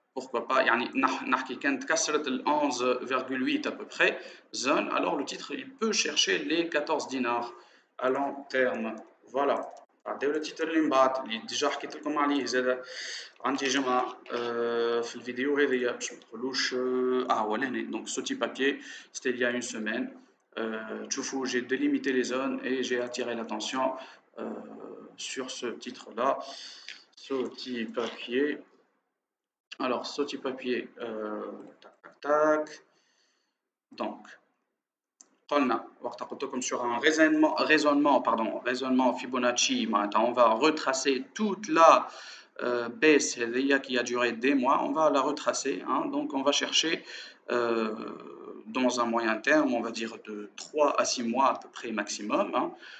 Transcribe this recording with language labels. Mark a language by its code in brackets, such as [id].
[fr] pourquoi pas, [ar] يعني نحكي كانت كسرت ال [fr] 11,8 à peu près zone, alors le titre il peut chercher les 14 dinars à long terme. Voilà. [ar] عداو [fr] le titre [ar] اللي من بعد اللي ديجا حكيت لكم عليه زاد عندي جمعة في الفيديو هذه باش ما تقولوش هو لهنا [fr] donc ce petit papier c'était il y a une semaine. [ar] تشوفوا [fr] j'ai délimité les zones et j'ai attiré l'attention sur ce titre là, ce petit papier. Alors, ce petit papier, tac, tac, tac. Donc, [ar] قلنا وقت قلت لكم [fr] sur un raisonnement Fibonacci, on va retracer toute la baisse qui a duré des mois, on va la retracer, hein, donc on va chercher dans un moyen terme, on va dire de 3 à 6 mois à peu près maximum, hein.